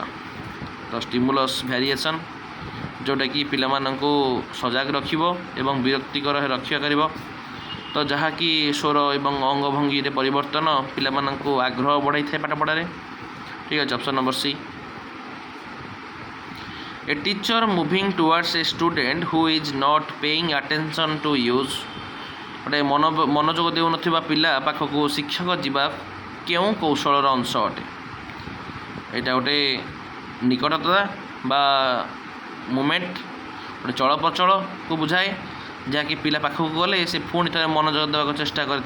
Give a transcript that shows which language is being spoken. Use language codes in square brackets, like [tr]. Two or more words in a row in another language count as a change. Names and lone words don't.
[or] ତ [en] stimulus variation, [or] ଯେଉଁଟାକି ପିଲାମାନଙ୍କୁ ସଜାଗ ରଖିବ ଏବଂ ବିରକ୍ତିକର ରକ୍ଷା କରିବ। ତ ଯାହାକି ସ୍ୱର ଏବଂ ଅଙ୍ଗଭଙ୍ଗୀରେ ପରିବର୍ତ୍ତନ ପିଲାମାନଙ୍କୁ ଆଗ୍ରହ ବଢ଼ାଇଥାଏ ପାଠ ପଢ଼ାରେ। ଠିକ୍ ଅଛି, [en] option number C. A teacher moving towards a student who is not paying attention to use, [or] ଗୋଟେ ମନୋଯୋଗ ଦେଉନଥିବା ପିଲା ପାଖକୁ ଶିକ୍ଷକ ଯିବା କେଉଁ କୌଶଳର ଅଂଶ ଅଟେ? ଏଇଟା ଗୋଟେ ନିକଟତା ବା ମୁଭମେଣ୍ଟ, ଗୋଟେ ଚଳପ୍ରଚଳକୁ ବୁଝାଏ, ଯାହାକି ପିଲା ପାଖକୁ ଗଲେ ସେ ପୁଣି ଥରେ ମନୋଯୋଗ ଦେବାକୁ ଚେଷ୍ଟା କରିଥାଏ।